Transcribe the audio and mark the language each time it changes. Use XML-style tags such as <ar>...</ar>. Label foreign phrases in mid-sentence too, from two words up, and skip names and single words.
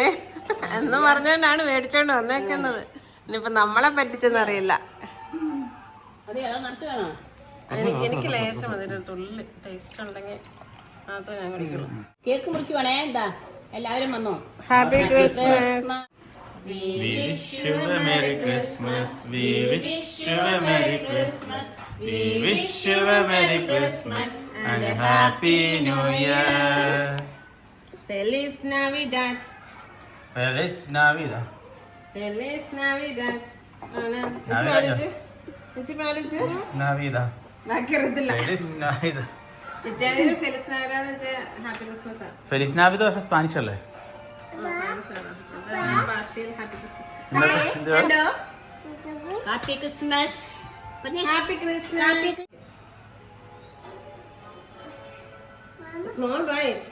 <ml>എന്ന് പറഞ്ഞോണ്ടാണ് മേടിച്ചോണ്ട് വന്നേക്കുന്നത്. ഇനിയിപ്പൊ നമ്മളെ പറ്റിച്ചെന്നറിയില്ല. അത് ഏതാ നിറച്ച് വേണോ? എനിക്ക് ലേശം അതിന് തുള്ളി ടേസ്റ്റ് ഉണ്ടെങ്കിൽ മാത്രമേ ഞാൻ കഴിക്കുള്ളൂ. കേക്ക് മുറിക്കുവാണേ. എന്താ എല്ലാവരും വന്നോ?</ml> <en>Happy Christmas. We wish you a Merry Christmas. We wish you a Merry Christmas. We wish you a Merry Christmas and a Happy New Year.</en> <es>Feliz Navidad. Feliz Navidad. Feliz Navidad. Navidad.</es> <ml>ബാക്കിയറിയത്തില്ല.</ml> <es>Feliz Navidad.</es> <ml>ഇറ്റാലിയൻ</ml> <es>Feliz Navidad</es> <ml>എന്ന് വെച്ചാൽ</ml> <en>Happy Christmas</en> <ml>ആണ്.</ml> <es>Feliz Navidad</es> <ml>പക്ഷെ സ്പാനിഷ് അല്ലേ?</ml> <en>Happy Christmas. Happy Christmas. Small right.</en>